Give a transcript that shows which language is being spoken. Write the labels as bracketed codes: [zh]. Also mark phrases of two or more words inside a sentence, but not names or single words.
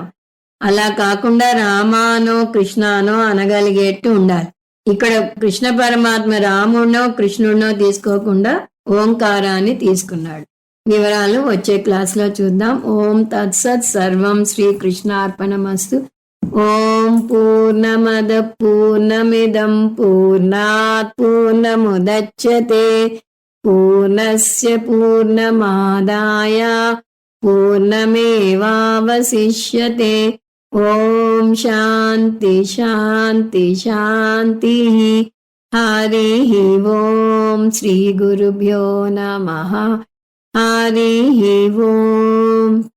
[te] అలా కాకుండా రామానో కృష్ణానో అనగలిగేట్టు ఉండాలి. ఇక్కడ కృష్ణ పరమాత్మ రాముడినో కృష్ణుడినో తీసుకోకుండా ఓంకారాన్ని తీసుకున్నాడు. వివరాలు వచ్చే క్లాస్లో చూద్దాం. [sa] ఓం తత్సత్ సర్వం శ్రీకృష్ణార్పణమస్తు. ఓం పూర్ణమద పూర్ణమిదం పూర్ణాత్ పూర్ణముదచ్యతే పూర్ణస్య పూర్ణమాదాయ పూర్ణమేవావశిష్యతే. ఓం శాంతి శాంతి శాంతి. హరి ఓం శ్రీ గురుభ్యో నమః. హరి ఓం.